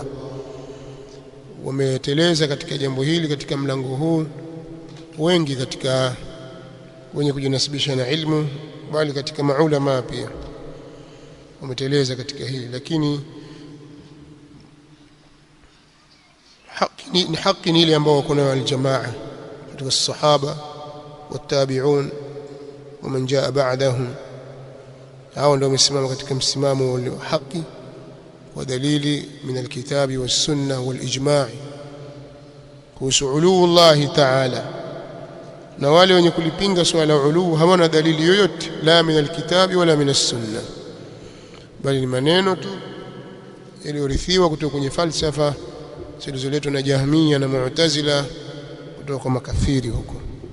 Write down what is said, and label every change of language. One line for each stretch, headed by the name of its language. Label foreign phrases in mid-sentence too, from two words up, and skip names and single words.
Swahili: Wameteleza katika jambo hili, katika mlango huu wengi katika wenye kujinasibisha na ilmu, bali katika maulama pia wameteleza katika hili. Lakini haki ni ile ambao wako nayo aljamaa katika sahaba
Arabic: والتابعون ومن جاء بعدهم.
Swahili: hao ndio wamesimama katika msimamo wa haki wa dalili
Arabic: من الكتاب والسنة والإجماع'
Swahili: kuhusu
Arabic: علو الله تعالى.
Swahili: Na wale wenye kulipinga swala uluu hawana dalili yoyote,
Arabic: لا من الكتاب ولا من السنة,
Swahili: bali ni maneno tu yaliyorithiwa kutoka kwenye falsafa zilizoletwa na Jahmiya na Mu'tazila kutoka kwa makafiri huko.